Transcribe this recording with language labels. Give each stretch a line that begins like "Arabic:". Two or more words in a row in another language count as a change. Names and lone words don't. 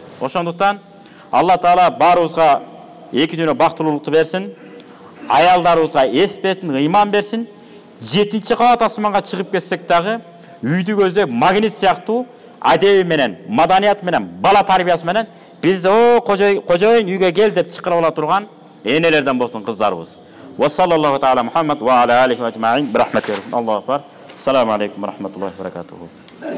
Kyrgyz: Ошондуктан Алла Таала баарыбызга эки дүйнө бактылуулукту берсин, аялдарыбызга эс берсин, ыйман берсин. 7-чи кабат асманга чыгып кетсек дагы, үйдү көздөп магнит сыяктуу адеби менен, маданият менен, бала тарбиясы менен бизде кожоюн үйгө кел деп чакырып ала турган энелерден болсун кыздарыбыз.
Arabic: وصلى الله تعالى محمد وعلى آله وأجمعين. برحمتي. الله أكبر. السلام عليكم ورحمة الله وبركاته.